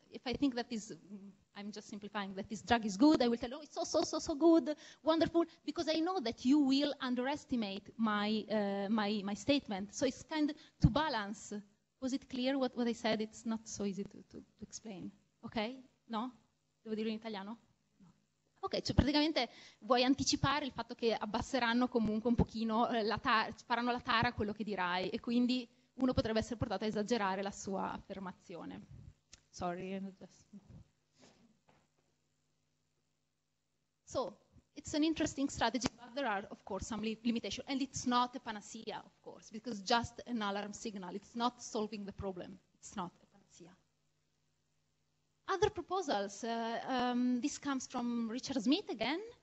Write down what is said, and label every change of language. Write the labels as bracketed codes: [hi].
[en] If I think that is, I'm just simplifying, that this drug is good, I will tell, oh, it's so good, wonderful, because I know that you will underestimate my, my statement. So it's kind of to balance. Was it clear what I said? It's not so easy to explain. [it] Ok? No? Devo dirlo in italiano? No. Ok, cioè praticamente vuoi anticipare il fatto che abbasseranno comunque un pochino, faranno la tara a quello che dirai, e quindi uno potrebbe essere portato a esagerare la sua affermazione. [en] Sorry. So, it's an interesting strategy, but there are, of course, some limitations. And it's not a panacea, of course, because just an alarm signal. It's not solving the problem. It's not a panacea. Other proposals, this comes from Richard Smith again.